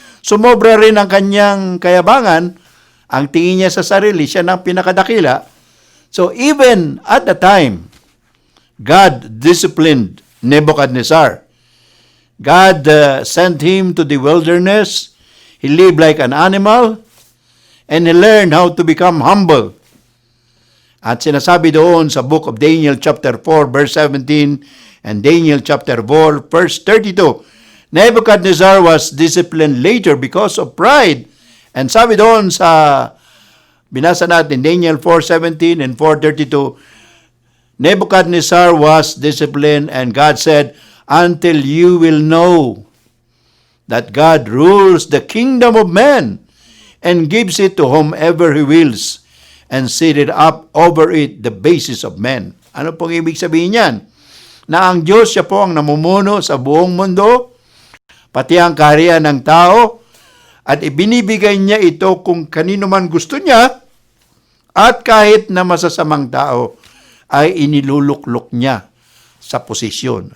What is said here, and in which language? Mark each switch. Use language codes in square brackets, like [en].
[tl] Sumobra rin ang kanyang kayabangan. Ang tingin niya sa sarili, siya na pinakadakila. [en] So even at the time, God disciplined Nebuchadnezzar. God sent him to the wilderness. He lived like an animal. And he learned how to become humble. [tl] At sinasabi doon sa [en] book of Daniel chapter 4 verse 17 and Daniel chapter 4 verse 32, Nebuchadnezzar was disciplined later because of pride. And [tl] sabi doon sa binasa natin [en] Daniel 4:17 and 4:32, Nebuchadnezzar was disciplined and God said, until you will know that God rules the kingdom of man and gives it to whomever he wills, and seated up over it the basis of men. [tl] Ano pong ibig sabihin niyan? Na ang Diyos siya po ang namumuno sa buong mundo, pati ang kaharian ng tao, at ibinibigay niya ito kung kanino man gusto niya, at kahit na masasamang tao ay iniluluklok niya sa posisyon.